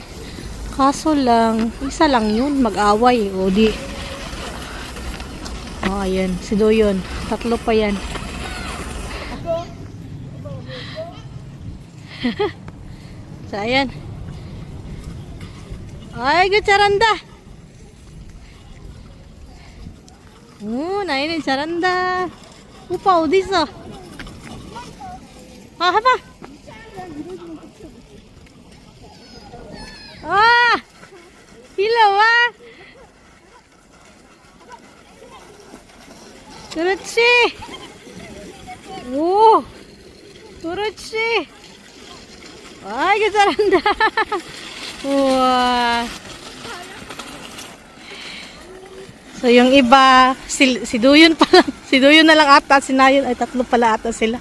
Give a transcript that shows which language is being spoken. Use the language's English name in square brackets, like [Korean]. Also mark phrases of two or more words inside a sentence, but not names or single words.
[Filipino] Kaso lang, isa lang yun. Mag-away, o di. Oh, ayan. Si Doyon. 3 pa yan. So, ayan. Ay, charanda. [Korean] 나이는 잘한다. 오빠 어디 있어? 해봐. 일로 와. 그렇지. 오, 그렇지. 이거 잘한다. 우와. [Filipino] So, yung iba, si Duyon pa lang. Si Duyon na lang ata, si Nayon, ay tatlo pala ata sila.